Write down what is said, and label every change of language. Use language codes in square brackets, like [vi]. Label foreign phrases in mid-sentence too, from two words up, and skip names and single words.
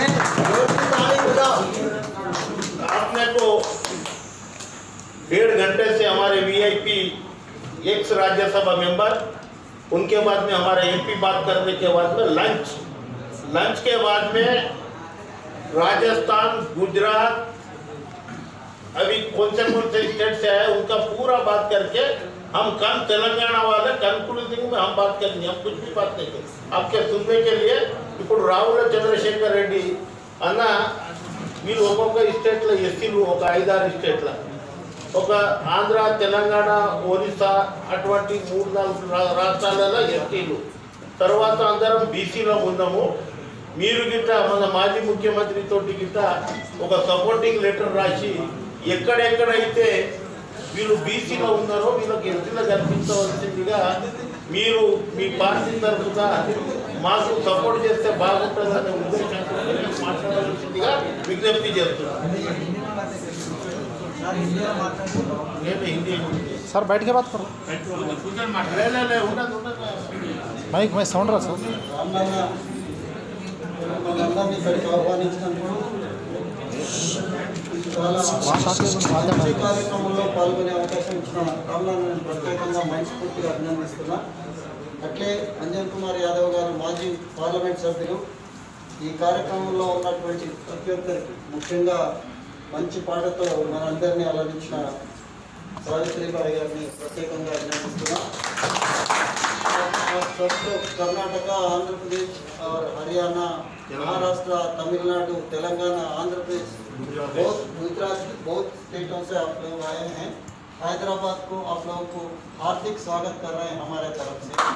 [hi] आपने को 1.5 घंटे से हमारे वीआईपी एक्स राज्यसभा मेंबर, उनके बाद में हमारे एमपी बात करने के बाद में लंच के बाद में राजस्थान, गुजरात, अभी कौन से स्टेट से आए उनका पूरा बात करके हम कल तेलंगाना वाले कंक्लूडिंग में हम बात करेंगे। हम कुछ भी बात नहीं करेंगे आपके सुनने के लिए। [te] ఇప్పుడు రావుల చంద్రశేఖర్ రెడ్డి అన్న వీళ్ళు ఒక్కొక్క స్టేట్లో ఎస్సీలు ఒక 5-6 స్టేట్ల, ఒక ఆంధ్ర, తెలంగాణ, ఒరిస్సా అటువంటి 3-4 రాష్ట్రాలలో ఎస్టీలు, తర్వాత అందరం బీసీలో ఉన్నాము. మీరు గిట్ట మన మాజీ ముఖ్యమంత్రి తోటి గిట్ట ఒక సపోర్టింగ్ లెటర్ రాసి ఎక్కడెక్కడైతే వీళ్ళు బీసీలో ఉన్నారో వీళ్ళకి ఎస్టీలో కల్పించవలసిందిగా మీరు మీ పార్టీ తరఫున మాకు సపోర్ట్ చేస్తే బాగుంటుందనే ఉద్దేశంతో మాట్లాడవలసిందిగా విజ్ఞప్తి చేస్తున్నాను. [hi] सर बैठ के बात करो। माइक में साउंड रहा सर। [te] కార్యక్రమంలో పాల్గొనే అవకాశం ఇచ్చిన రామ్నాథ్ ప్రత్యేకంగా మనస్ఫూర్తిగా అభినందిస్తున్నా. అట్లే అంజన్ కుమార్ యాదవ్ గారు మాజీ పార్లమెంట్ సభ్యులు ఈ కార్యక్రమంలో ఉన్నటువంటి ప్రతి ఒక్కరికి, ముఖ్యంగా మంచి పాటతో మనందరినీ అలరించిన సావిత్రిబాయి గారిని ప్రత్యేకంగా అభినందిస్తున్నా. [hi] कर्नाटक, आंध्र प्रदेश और हरियाणा, महाराष्ट्र, तमिलनाडु, तेलंगाना, आंध्र प्रदेश, बहुत गुजरात, बहुत स्टेटों से आप लोग आए हैं। हैदराबाद को आप लोगों को हार्दिक स्वागत कर रहे हैं हमारे तरफ से।